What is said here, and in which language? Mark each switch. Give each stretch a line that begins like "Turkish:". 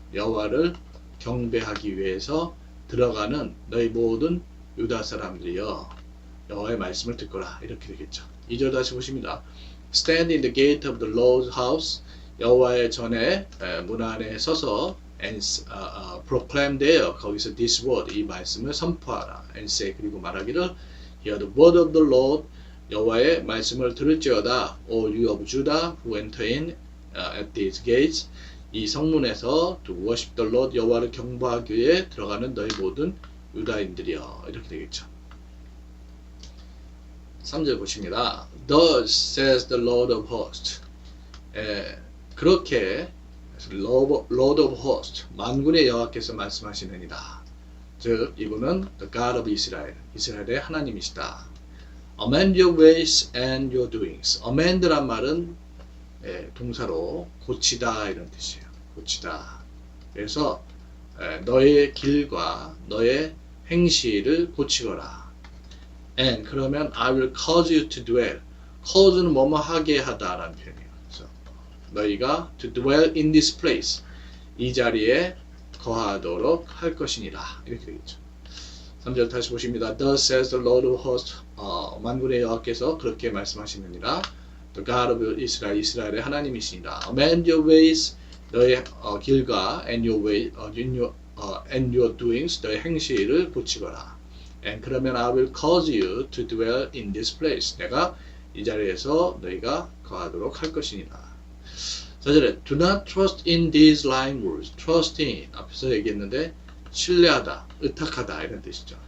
Korean: 여호와를 경배하기 위해서 들어가는 너희 모든 유다 사람들이여 여호와의 말씀을 듣거라. 이렇게 되겠죠. 2절 다시 보십니다.
English: Stand in the gate of the Lord's house.
Korean: 여호와의 전에 문 안에 서서
English: and proclaim there.
Korean: 거기서
English: this word
Korean: 이 말씀을 선포하라.
English: and say
Korean: 그리고 말하기를
English: Hear the word of the Lord.
Korean: 여호와의 말씀을 들을지어다.
English: All you of Judah who enter in at these gates.
Korean: 이 성문에서
English: to worship the Lord
Korean: 여호와를 경배하기 위해 들어가는 너희 모든 유다인들이여. 이렇게 되겠죠. 3절 보십니다.
English: Thus says the Lord of hosts.
Korean: 그렇게
English: Lord of hosts
Korean: 만군의 여호와께서 말씀하시느니라. 즉 이분은
English: the God of Israel
Korean: 이스라엘의 하나님이시다.
English: Amend your ways and your doings.
Korean: amend란 말은 동사로 고치다 이런 뜻이에요. 고치다. 그래서 너의 길과 너의 행실을 고치거라.
English: And
Korean: 그러면
English: I will cause you to dwell.
Korean: cause는 뭐뭐 하게 하다라는 표현이에요. 그래서 너희가
English: to dwell in this place.
Korean: 이 자리에 거하도록 할 것이니라. 이렇게 되겠죠. 3절 다시 보십니다.
English: Thus says the Lord of hosts.
Korean: 만군의 여호와께서 그렇게 말씀하시느니라.
English: The God of Israel,
Korean: 이스라엘의 하나님이시니라.
English: Amend your ways,
Korean: 너의 길과
English: and your way, and your doings,
Korean: 너의 행실을 고치거라.
English: And
Korean: 그러면
English: I will cause you to dwell in this place.
Korean: 내가 이 자리에서 너희가 거하도록 할 것이니라. 4절에
English: Do not trust in these lying words. Trust in
Korean: 앞에서 얘기했는데 신뢰하다, 의탁하다 이런 뜻이죠.